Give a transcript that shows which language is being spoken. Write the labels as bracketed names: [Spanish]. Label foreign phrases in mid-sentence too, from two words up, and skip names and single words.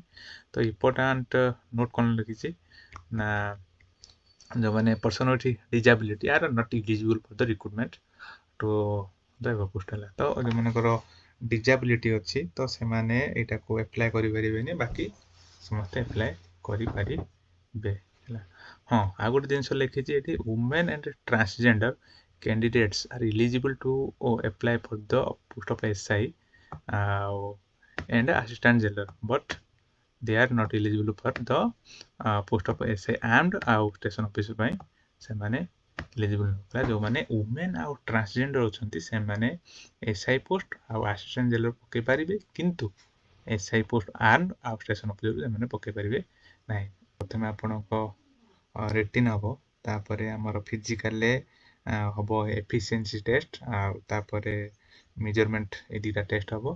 [English] ତ important note [Odia] କ'ଣ ଲେଖିଛି ନା ଯେଉଁମାନେ [English] person with disability are not eligible for the recruitment to the post ହେଲା। [Odia] ତ ଯେଉଁମାନଙ୍କର ଡିଜାବିଲିଟି ଅଛି ତ ସେମାନେ ଏଇଟାକୁ ଆପ୍ଲାଏ କରିପାରିବେନି, ବାକି ସମସ୍ତେ ଆପ୍ଲାଏ କରିପାରିବେ ହେଲା। ଆଉ ଗୋଟେ ଜିନିଷ ଲେଖିଛି ଏଠି, [English] women and transgender candidates are eligible to apply for the post of SI and assistant jailer, but they are not eligible for the post of SI armed ଆଉ station officer [Odia] ପାଇଁ ସେମାନେ ଏଲିଜିବୁଲ୍ ନଥିଲା। ଯେଉଁମାନେ ଓମେନ୍ ଆଉ ଟ୍ରାନ୍ସଜେଣ୍ଡର ଅଛନ୍ତି ସେମାନେ SI ପୋଷ୍ଟ ଆଉ [English] assistant jailer [Odia] ପକାଇ ପାରିବେ, କିନ୍ତୁ SI [English] post armed [Odia] ଆଉ [English] station officer [Odia] ସେମାନେ ପକାଇ ପାରିବେ ନାହିଁ। ପ୍ରଥମେ ଆପଣଙ୍କ ରିଟିନ୍ ହେବ, ତାପରେ ଆମର ଫିଜିକାଲରେ ହେବ [English] efficiency test [Odia] ଆଉ ତାପରେ ମେଜରମେଣ୍ଟ, ଏ ଦୁଇଟା ଟେଷ୍ଟ ହେବ।